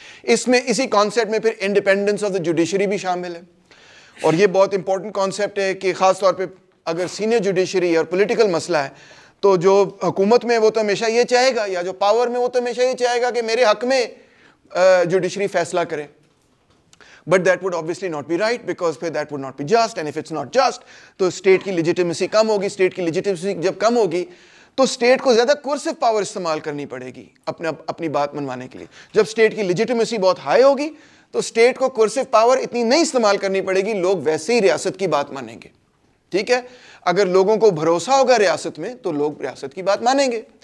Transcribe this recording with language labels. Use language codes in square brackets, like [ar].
[ur] اس میں اسی کانسیپٹ میں پھر انڈیپینڈنس آف دا جوڈیشری بھی شامل ہے, اور یہ بہت امپورٹنٹ کانسیپٹ ہے کہ خاص طور پہ اگر سینئر جوڈیشری اور پولیٹیکل مسئلہ ہے تو جو حکومت میں وہ تو ہمیشہ یہ چاہے گا, یا جو پاور میں وہ تو ہمیشہ یہ چاہے گا کہ میرے حق میں جوڈیشری فیصلہ کرے. [en] But that would obviously not be right, because that would not be just, and if it's not just [ur] تو اسٹیٹ کی لیجیٹیمیسی کم ہوگی. اسٹیٹ کی لیجیٹیمیسی جب کم ہوگی تو اسٹیٹ کو زیادہ کورسو پاور استعمال کرنی پڑے گی اپنی بات منوانے کے لیے. جب اسٹیٹ کی لیجیٹیمیسی بہت ہائی ہوگی تو اسٹیٹ کو کورسو پاور اتنی نہیں استعمال کرنی پڑے گی, لوگ ویسے ہی ریاست کی بات مانیں گے. ٹھیک ہے, اگر لوگوں کو بھروسہ ہوگا ریاست میں تو لوگ ریاست کی بات مانیں گے.